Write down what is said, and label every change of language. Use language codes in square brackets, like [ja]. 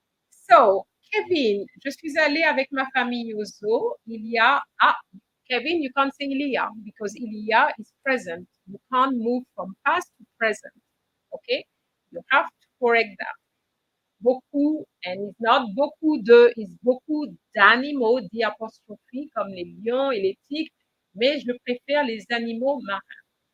[fr] So, Kevin, je suis allée avec ma famille au zoo. [en] Il y a, Kevin, you can't say [fr] il y a [en] because il y a is present. You can't move from past to present. Okay? You have to correct that. [fr] Beaucoup, [en] and it's not [fr] beaucoup de, it's beaucoup d'animaux, d'apostrophe, comme les lions et les tigres, mais je préfère les animaux marins.